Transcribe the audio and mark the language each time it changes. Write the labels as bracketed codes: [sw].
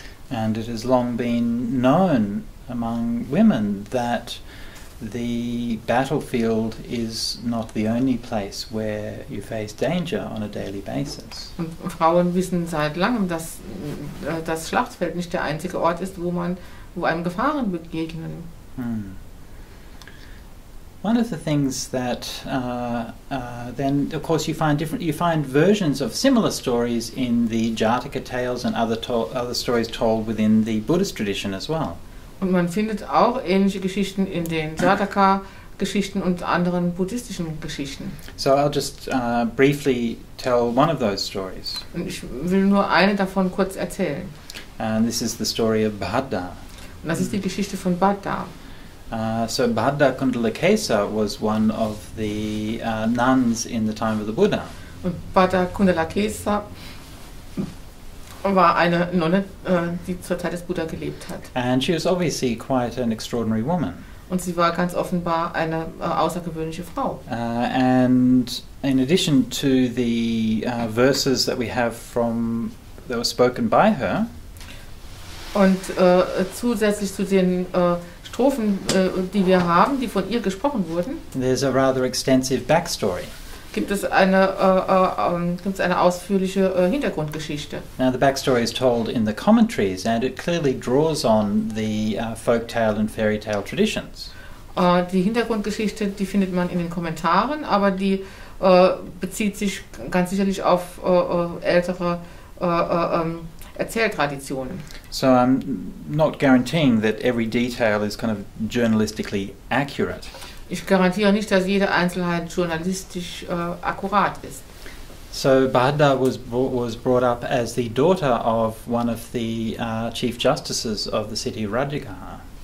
[en] And it has long been known among women that the battlefield is not the only place where you face danger on a daily basis. [de] Und Frauen wissen seit langem, dass das Schlachtfeld nicht der einzige Ort ist, wo einem Gefahren begegnen. [en] One of the things that then, of course, you find versions of similar stories in the Jataka tales and other stories told within the Buddhist tradition as well. [de] Und man findet auch ähnliche Geschichten in den Jataka-Geschichten und anderen buddhistischen Geschichten. [en] So I'll just briefly tell one of those stories. [de] Und ich will nur eine davon kurz erzählen. [en] And this is the story of Bhadda. [de] Und das ist die Geschichte von Bhadda. [en] So Bhadda Kundalakesa was one of the nuns in the time of the Buddha. [de] Und Bhadda Kundalakesa war eine Nonne, die zur Zeit des Buddha gelebt hat. [en] And she was obviously quite an extraordinary woman. [de] Und sie war ganz offenbar eine außergewöhnliche Frau. [en] And in addition to the verses that we have that were spoken by her, [de] und zusätzlich zu den Strophen, die wir haben, die von ihr gesprochen wurden, [en] there's a rather extensive backstory. [de] Gibt es eine ausführliche Hintergrundgeschichte. [en] Now the backstory is told in the commentaries, and it clearly draws on the folktale and fairy tale traditions. [de] Die Hintergrundgeschichte, die findet man in den Kommentaren, aber die bezieht sich ganz sicherlich auf ältere Erzähltraditionen. [en] So I'm not guaranteeing that every detail is kind of journalistically accurate. [de] Ich garantiere nicht, dass jede Einzelheit journalistisch akkurat ist. [en] So Bhadda was brought up as the daughter of one of the chief justices of the city of Rajagaha.